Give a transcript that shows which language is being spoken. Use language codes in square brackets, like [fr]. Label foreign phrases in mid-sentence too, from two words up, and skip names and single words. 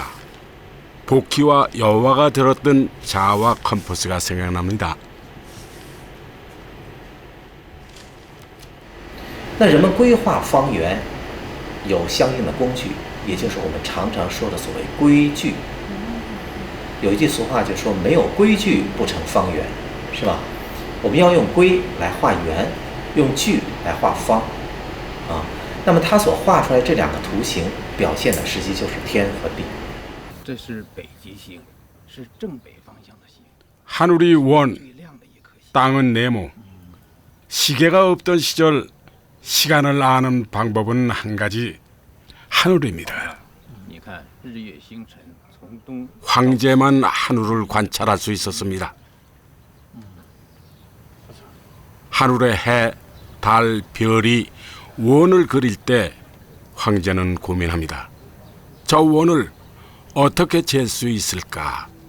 [ko] 복희와 여와가 들었던 자와 컴퍼스가 생각납니다. [zh] 那人们规划方圆有相应的工具，也就是我们常常说的所谓规矩。有一句俗话就说没有规矩不成方圆，是吧？我们要用规来画圆，用矩来画方，啊。那么它所画出来这两个图形，表现的实际就是天和地。这是北极星，是正北方向的星。 [ko] 하늘이 원, [zh] 最亮的一颗星。 [ko] 땅은 네모. 시계가 없던 시절 시간을 아는 방법은 한 가지, 하늘입니다. [zh] 你看日月星辰从东 [ko] 황제만 하늘을 관찰할 수 있었습니다. 하늘의 해, 달, 별이 원을 그릴 때 황제는 고민합니다. 저 원을 어떻게 잴 수 있을까?